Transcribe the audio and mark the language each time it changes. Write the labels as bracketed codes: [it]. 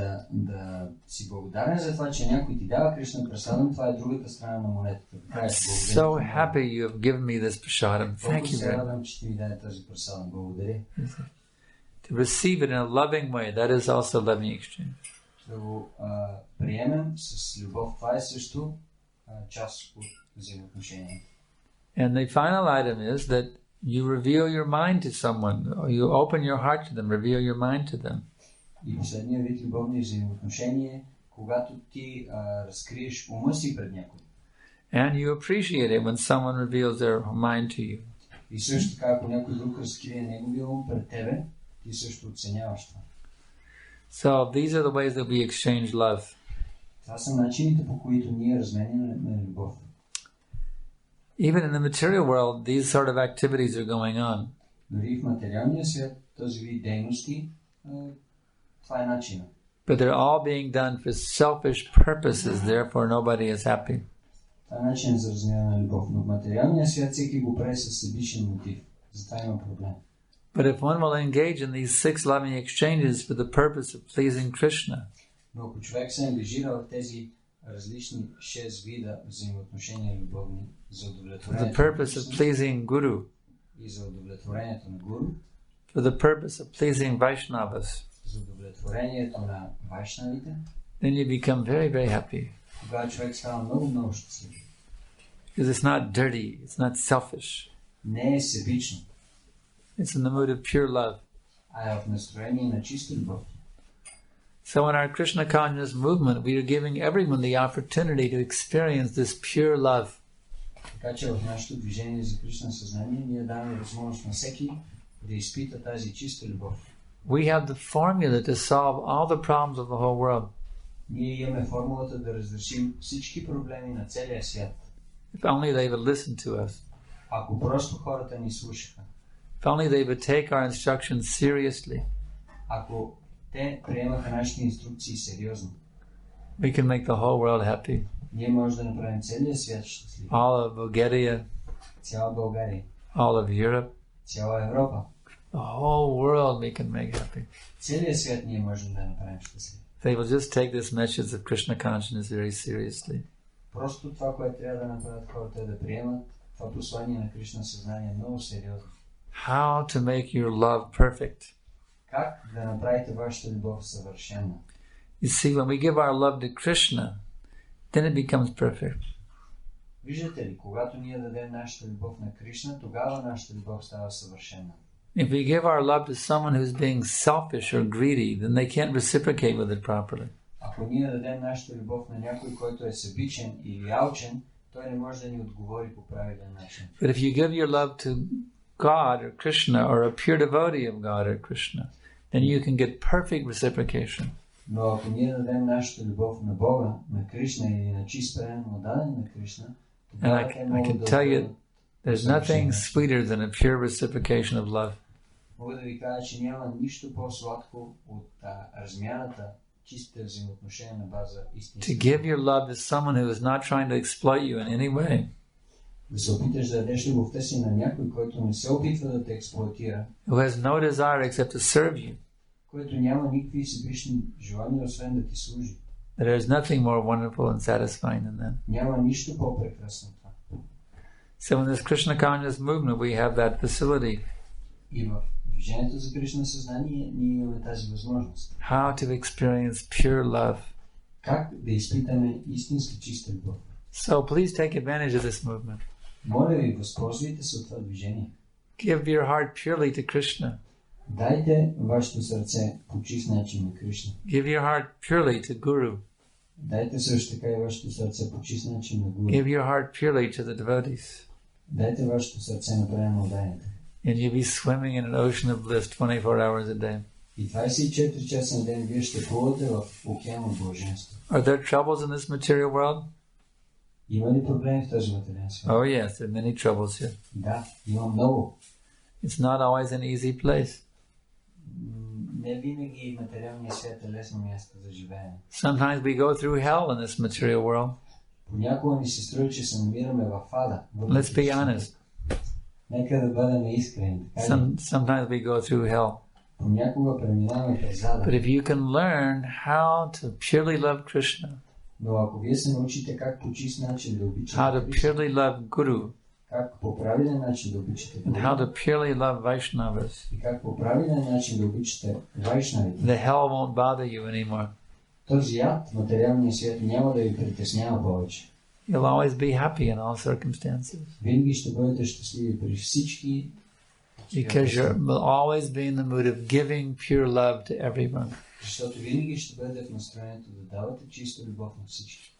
[bg] Да си благодарен за това, че някой ти дава Кришна прасадам, това е другата страна на монетата. [en] I'm so happy you have given me this prasadam. Thank you very much. [bg] Радвам, че ти ми даде този прасадам. Благодаря. [en] To receive it in a loving way, that is also loving exchange. [bg] Да го приемем с любов, това е също част от взаимоотношението. [en] And the final item is that you reveal your mind to someone, or you open your heart to them, reveal your mind to them. [bg] И последния вид любовни взаимоотношения е, когато ти разкриеш ума си пред някой. [en] And you appreciate it when someone reveals their mind to you. [bg] И също така, ако някой друг разкрие неговия ум пред тебе, ти също оценяваш това. [en] So these are the ways that we exchange love. [bg] Това са начините, по които ние разменяме на любов. [en] Even in the material world, these sort of activities are going on. [bg] Дори в материалния свят този вид дейности, това е начина. [en] But they're all being done for selfish purposes, therefore nobody is happy. [bg] Това е начин за размяна на любов, но в материалния свят всеки го прави със себичен мотив. Затова има проблем. [en] But if one will engage in these 6 loving exchanges for the purpose of pleasing Krishna, [bg] но ако човек се ангажира в тези различни 6 вида взаимоотношения любовни за удовлетворението [en] for the purpose of pleasing Guru, [bg] и за удовлетворението на гуру, [en] for the purpose of pleasing Vaishnavas, [bg] за удовлетворението на вайшнавите, [en] then you become very, very happy. [bg] Тогава човек става много щастлив. [en] Because it's not dirty, it's not selfish. [bg] Не е себично. [en] It's in the mood of pure love. [bg] А е в настроение на чиста любов. [en] So in our Krishna consciousness movement, we are giving everyone the opportunity to experience this pure love. [bg] Така че в нашето движение за Кришна съзнание ние даваме възможност на всеки да изпита тази чиста любов. [en] We have the formula to solve all the problems of the whole world. [bg] Ние имаме формулата да разрешим всички проблеми на целия свят. [en] If only they would listen to us. [bg] Ако просто хората ни слушаха. [en] If only they would take our instructions seriously. [bg] Ако те приемаха нашите инструкции сериозно. [en] We can make the whole world happy. [bg] Ние може да направим целия свят щастлив. [en] All of Bulgaria. [bg] Цяла България. [en] All of Europe. [bg] Цяла Европа. [en] The whole world we can make happy. [bg] Целия свят ние можем да направим щастлив. [en] They will just take this message of Krishna consciousness very seriously. [bg] Просто това, което трябва да направят хората е да приемат това послание на Кришна съзнание много сериозно. [en] How to make your love perfect. [bg] Как да направите вашата любов съвършена? [en] You see, when we give our love to Krishna, then it becomes perfect. [bg] Виждате ли, когато ние дадем нашата любов на Кришна, тогава нашата любов става съвършена. [en] If we give our love to someone who's being selfish or greedy, then they can't reciprocate with it properly. [bg] Ако ние дадем нашата любов на някой, който е себичен или алчен, той не може да ни отговори по правилен начин. [en] But if you give your love to God or Krishna or a pure devotee of God or Krishna, then you can get perfect reciprocation. [bg] Но ако ние дадем нашата любов на Бога, на Кришна или на чист предан даден на Кришна, [en] and I can tell you, there's nothing sweeter than a pure reciprocation of love. [bg] Мога да ви кажа, че няма нищо по-сладко от размяната, чистите взаимоотношения на база истинска. [en] To give your love to someone who is not trying to exploit you in any way. [bg] Да се опиташ да дадеш любовта си на някой, който не се опитва да те експлоатира. [en] Who has no desire except to serve you. [bg] Който няма никакви себични желания, освен да ти служи. [en] There is nothing more wonderful and satisfying than that. [bg] Няма нищо по-прекрасно това. [en] So in this Krishna conscious movement we have that facility. [bg] И в движението за Кришна съзнание ние имаме тази възможност. [en] How to experience pure love. [bg] Как да изпитаме истинска чиста любов. [en] So please take advantage of this movement. [bg] Моля ви, възползвайте се от това движение. [en] Give your heart purely to Krishna. [bg] Дайте вашето сърце по чист начин на Кришна. [en] Give your heart purely to Guru. [bg] Дайте също така и вашето сърце по чист начин на Гуру. [en] Give your heart purely to the devotees. [bg] Дайте вашето сърце направено на отдаянето. [en] And you'll be swimming in an ocean of bliss 24 hours a day. [bg] И 24 часа на ден вие ще плувате в океан от блаженство. [en] Are there troubles in this material world? [bg] Има ли проблеми в този материален свят? [en] Oh yes, there are many troubles here. [bg] Да, има много. [en] It's not always an easy place. [bg] Не винаги материалният свят е лесно място за живеене. [en] Sometimes we go through hell in this material world. [bg] Понякога ни се струва, че се намираме в ада. [en] Let's be honest. [bg] Нека да бъдем искрени. [en] Sometimes we go through hell. [bg] Понякога преминаваме през ада. [en] But if you can learn how to purely love Krishna, [bg] Но ако вие се научите как по чист начин да обичате [en] how to [bg] Кришна, [en] purely love Guru, [bg] как по правилен начин да обичате [en] and how [bg] Гуру, [en] to purely love Vaishnavas, [bg] и как по правилен начин да обичате вайшнавите, [en] the hell won't bother you anymore. [bg] този ад, материалния свят, няма да ви притеснява повече. [en] You'll always be happy in all circumstances [bg] Винаги ще бъдете щастливи при всички, [en] because you'll always be in the mood of giving pure love to everyone [bg] защото винаги ще бъдете в настроението да давате чиста любов на всички.